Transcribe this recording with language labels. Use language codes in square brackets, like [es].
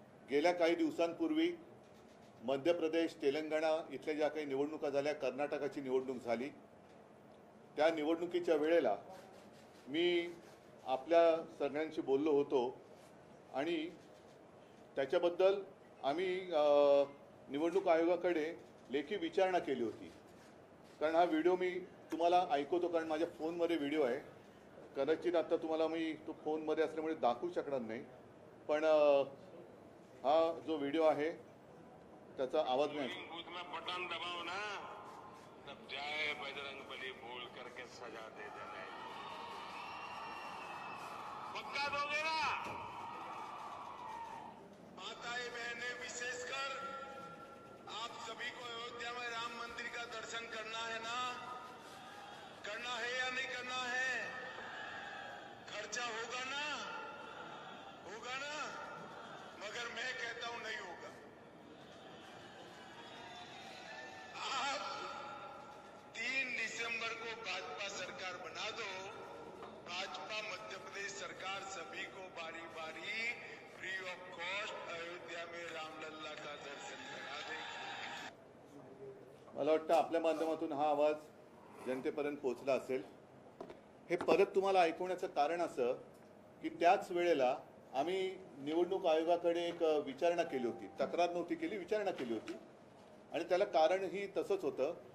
[mr] गेल्या काही दिवसांपूर्वी मध्य प्रदेश, तेलंगणा इथल्या ज्या काही निवडणुका झाल्या, कर्नाटकाची निवडणूक झाली, त्या निवडणुकीच्या वेळेला मी आपल्या सगळ्यांशी बोललो होतो आणि त्याच्याबद्दल आम्ही निवडणूक आयोगाकडे लेखी विचारणा केली होती। कारण हा व्हिडिओ मी तुम्हाला ऐकवतो, कारण माझ्या फोनमध्ये व्हिडिओ आहे। कदाचित आता तुम्हाला मी तो फोनमध्ये असल्यामुळे दाखवू शकणार नाही, पण हा जो व्हिडिओ आहे त्याचा आवाज नाही। [hi] बटन दबाओ ना, तब जय बजरंगबली बोल करके सजा दे देना। पक्का दोगे ना? माताएं बहनें, विशेषकर आप सभी को अयोध्या में राम मंदिर का दर्शन करना है ना? करना है या नहीं करना है? खर्चा होगा ना? होगा ना? मगर मैं कहता हूं नहीं होगा। आप 3 दिसंबर को भाजपा सरकार बना दो। भाजपा मध्य प्रदेश सरकार सभी को बारी बारी फ्री ऑफ कॉस्ट अयोध्या में रामलल्ला का दर्शन करा देगी। [mr] मला वाटतं आपल्या माध्यमातून हा आवाज जनतेपर्यंत पोहोचला असेल। हे परत तुम्हाला ऐकवण्याचं कारण असं की त्याच वेळेला आम्ही निवडणूक आयोगाकडे एक विचारणा केली होती, तक्रार नव्हती केली, विचारणा केली होती आणि त्याला कारणही तसंच होतं।